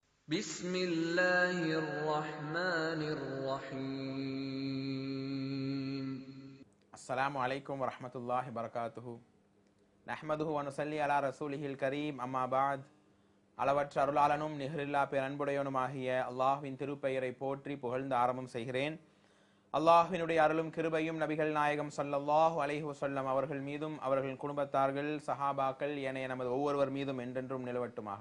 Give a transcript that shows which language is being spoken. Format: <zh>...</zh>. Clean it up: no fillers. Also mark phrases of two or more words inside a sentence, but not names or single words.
<ar>بسم الله الرحمن الرحيم السلام عليكم ورحمة الله وبركاته نحمده ونصلي على رسوله الكريم أما بعد</ar> <ta>அளவற்ற அருளாளனும் நிகரில்லா பேரன்புடையவனுமாகிய அல்லாஹ்வின் திருப்பெயரை போற்றி புகழ்ந்து ஆரம்பம் செய்கிறேன். அல்லாஹ்வினுடைய அருளும் கிருபையும் நபிகள் நாயகம்</ta> <ar>صلى الله عليه وسلم</ar> <ta>அவர்கள் மீதும் அவர்கள் குடும்பத்தார்கள் சஹாபாக்கள் ஏனைய நமது ஒவ்வொருவர் மீதும் என்றென்றும் நிலவட்டுமாக.</ta>